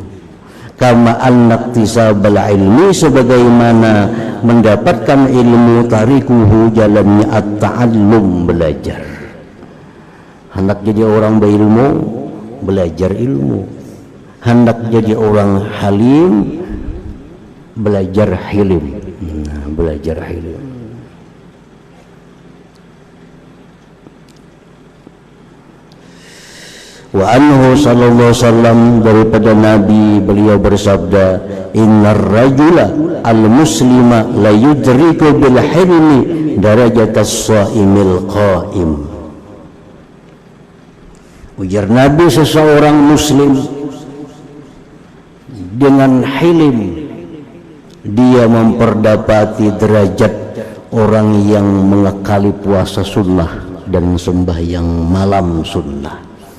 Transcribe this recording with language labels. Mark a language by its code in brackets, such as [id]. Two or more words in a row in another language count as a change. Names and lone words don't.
[ar] كما أن اكتساب العلم, [bjn] sebagaimana mendapatkan ilmu tarikuhu jalannya at-ta'allum, belajar. Hendak jadi orang berilmu, belajar ilmu. Hendak jadi orang halim, belajar hilim. Nah, belajar hilim. [ar] وعنه صلى الله عليه وسلم, [bjn] daripada Nabi, beliau bersabda, [ar] إن الرجل المسلم ليدرك بالحلم درجة الصائم القائم. [bjn] Ujar Nabi, seseorang muslim dengan hilim dia memperdapati derajat orang yang mengekali puasa sunnah dan sembahyang malam sunnah.